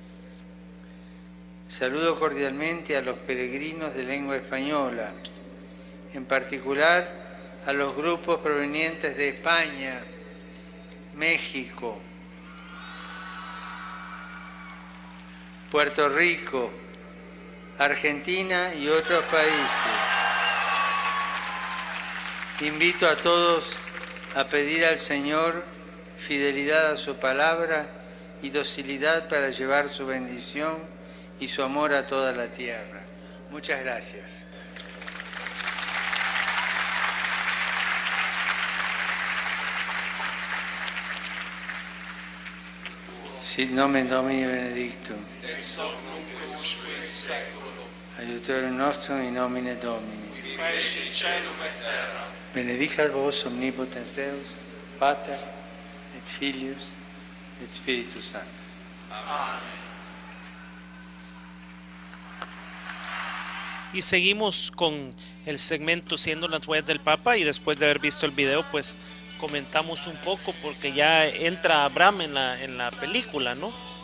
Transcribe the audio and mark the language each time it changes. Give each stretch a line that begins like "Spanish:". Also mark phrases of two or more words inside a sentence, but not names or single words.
Spanish: Saludo cordialmente a los peregrinos de lengua española, en particular a los grupos provenientes de España, México, Puerto Rico, Argentina y otros países. Invito a todos a pedir al Señor fidelidad a su palabra y docilidad para llevar su bendición y su amor a toda la tierra. Muchas gracias.
Latin: Sit nomen Domini benedictum. Ex hoc nunc usque in seculum. Aiutorium nostrum in nomine Domini. Qui feci caelum et terra. Benedicat vos omnipotens Deus, Pater et Filius et Spiritus Sanctus.
Spanish: Amén. Y seguimos con el segmento Siendo las huellas del Papa, y después de haber visto el video pues comentamos un poco porque ya entra Abraham en la película, ¿no?